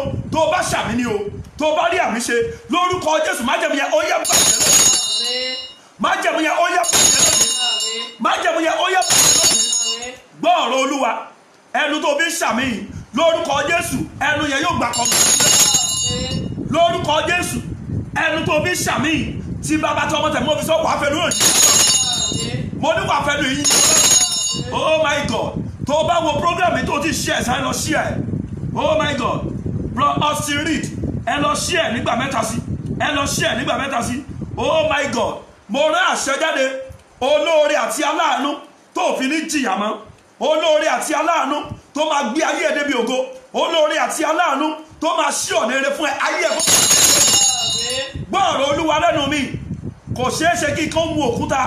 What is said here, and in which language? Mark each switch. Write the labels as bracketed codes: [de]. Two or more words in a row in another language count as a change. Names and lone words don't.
[yo] Tó o bá ṣàmì ni o, tó o bá rí àmì ṣe lórúkọ Jésù, májẹ̀mú yẹn ó yá bàjẹ́ lónìí, májẹ̀mú yẹn ó yá bàjẹ́ lónìí, májẹ̀mú yẹn ó yá bàjẹ́ lónìí. Gbọ́ ọ̀rọ̀ Olúwa, ẹnu tó fi ń ṣàmì lórúkọ Jésù, ẹnu yẹn yóò gbà kọ́mọ lórúkọ Jésù. Ẹnu tó fi ń ṣàmì tí bàbá tí ọmọ tẹ̀ mọ́ fi sọ wàá fẹ́ lóyún, mo ní wàá fẹ́ lóyún. [en] Oh my God, [yo] tó o bá wo program yìí tó ti share sáré lọ share ẹ̀. [en] Oh my God, bro Austin Reed, [yo] ẹ lọ share nígbà mẹ́ta sí, ẹ lọ share nígbà mẹ́ta sí. [en] oh my God, [yo] mo rán àṣẹ jáde, olóore àti aláàánú tó fi ní jìyà mọ́, olóore àti aláàánú tó máa gbé ayé ẹ̀ débi ògo, olóore àti aláàánú tó máa ṣí ọ̀nà ire fún ẹ ayé ẹ̀. Gbọ́ ọ̀rọ̀ Olúwa lẹ́nu mi, kò ṣeé ṣe kí kó mú òkúta.